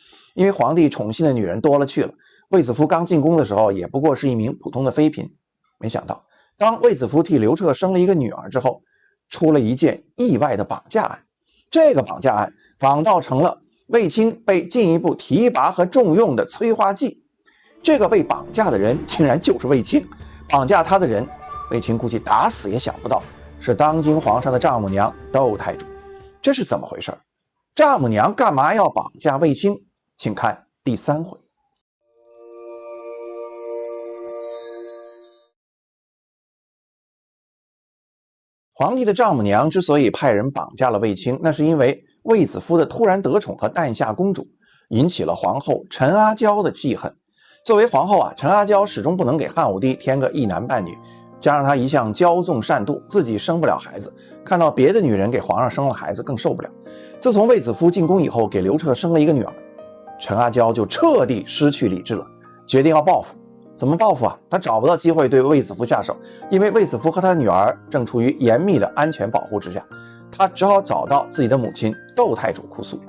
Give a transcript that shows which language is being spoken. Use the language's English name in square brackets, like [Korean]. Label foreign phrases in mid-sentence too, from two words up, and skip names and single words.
[Chinese] 因為皇帝寵幸的女人多了去了，衛子夫剛進宮的時候也不過是一名普通的妃嬪。沒想到當衛子夫替劉徹生了一個女兒之後，出了一件意外的綁架案。這個綁架案反倒成了衛青被進一步提拔和重用的催化劑。這個被綁架的人竟然就是衛青，綁架他的人，衛青估計打死也想不到是當今皇上的丈母娘竇太主。這是怎麼回事？丈母娘幹嘛要綁架衛青？請看第3回。皇帝的丈母娘之所以派人綁架了衛青，那是因為卫子夫的突然得寵和诞下公主，引起了皇后陳阿嬌的記恨。作為皇後陳阿嬌始終不能給漢武帝添個一男半女，加上她一向驕縱善妒，自己生不了孩子，看到別的女人給皇上生了孩子更受不了。自從衛子夫進宮以後，給劉徹生了一個女兒，陳阿嬌就徹底失去理智了，決定要報復。怎麼報復啊？他找不到機會對衛子夫下手，因為衛子夫和他的女兒正處於嚴密的安全保護之下，他只好找到自己的母親竇太主哭訴。